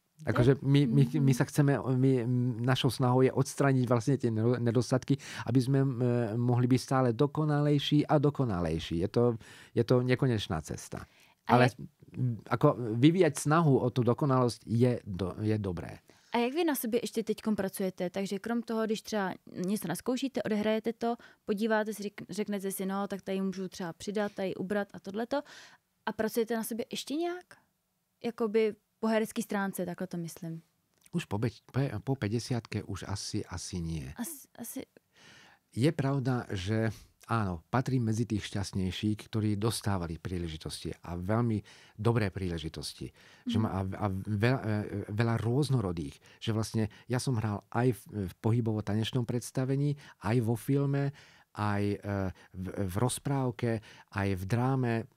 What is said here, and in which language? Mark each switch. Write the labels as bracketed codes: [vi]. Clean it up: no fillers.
[sk] Akože my sa chceme, našou snahou je odstrániť vlastne tie nedostatky, aby sme mohli byť stále dokonalejší a dokonalejší. Je to nekonečná cesta. Ale ako vyvíjať snahu o tú dokonalosť je dobré. [cs] A jak vy na sobě ještě teďkom pracujete? Takže krom toho, když třeba něco naskoušíte, odehrajete to, podíváte si, řeknete si, no, tak tady můžu třeba přidat, tady ubrat a tohleto. A pracujete na sobě ještě nějak? Jakoby po herecký stránce, takhle to myslím. [sk] Už po 50-ke už asi nie. Asi... Je pravda, že áno, patrím medzi tých šťastnejších, ktorí dostávali príležitosti a veľmi dobré príležitosti. A veľa rôznorodých. Že vlastne ja som hral aj v pohybovo-tanečnom predstavení, aj vo filme, aj v rozprávke, aj v dráme.